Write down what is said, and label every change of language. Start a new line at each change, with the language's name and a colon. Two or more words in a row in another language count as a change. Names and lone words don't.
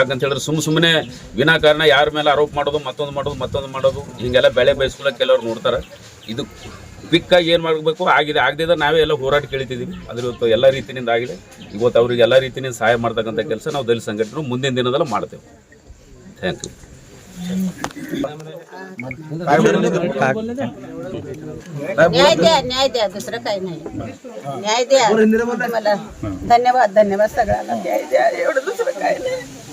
Kannada: ಯಾಕಂತ ಹೇಳಿದ್ರೆ ಸುಮ್ಮನೆ ವಿನಾಕಾರಣ ಯಾರ ಮೇಲೆ ಆರೋಪ ಮಾಡೋದು, ಮತ್ತೊಂದು ಮಾಡೋದು ಹೀಗೆಲ್ಲ ಬೆಳೆ ಬಯಸ್ಕೊಳ್ಳೋಕೆ ಕೆಲವರು ನೋಡ್ತಾರೆ. ಇದು ಕ್ವಿಕ್ಕಾಗಿ ಏನು ಮಾಡಬೇಕು ಆಗಿದೆ, ಆಗದಿದ್ದ ನಾವೇ ಎಲ್ಲ ಹೋರಾಟ ಕೇಳ್ತಿದ್ದೀವಿ. ಅದ್ರ ಇವತ್ತು ಎಲ್ಲ ರೀತಿಯಿಂದ ಆಗಿದೆ. ಇವತ್ತು ಅವ್ರಿಗೆ ಎಲ್ಲ ರೀತಿಯಿಂದ ಸಹಾಯ ಮಾಡ್ತಕ್ಕಂಥ ಕೆಲಸ ನಾವು ದಲಿತ ಸಂಘಟನೆ ಮುಂದಿನ ದಿನದಲ್ಲಿ ಮಾಡ್ತೇವೆ.
English: thank you.
Marathi: न्याय द्या दुसरं काही नाही. न्याय द्या मला. धन्यवाद सगळ्यांना. न्याय द्या, एवढं दुसरं काही नाही.